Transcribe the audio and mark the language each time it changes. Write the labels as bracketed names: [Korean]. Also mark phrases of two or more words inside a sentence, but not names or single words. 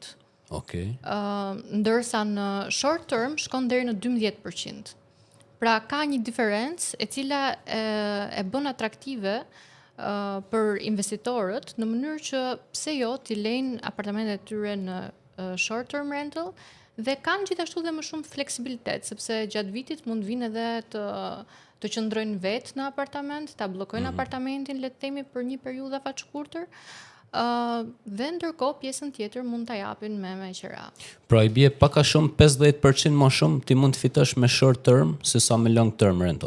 [Albanian] Okej. Ndërsa në [English] short term [Albanian] shkon deri në 12%. Pra ka një diferencë e cila e bën atraktive për investitorët në mënyrë që pse jo t'i lejnë apartamentet e tyre në [English] short term rental [Albanian] dhe kanë gjithashtu dhe më shumë fleksibilitet, sepse gjatë vitit mund vinë edhe të qëndrojnë vetë në apartament, ta bllokojnë apartamentin, le të themi, për një periudhë afat shkurtër. Dhe ndërkohë pjesën tjetër mund ta japin me qira. Pra i bie pak a shumë 50% më shumë ti mund të fitosh me [English] short term [Albanian] se sa me [English] long term rental.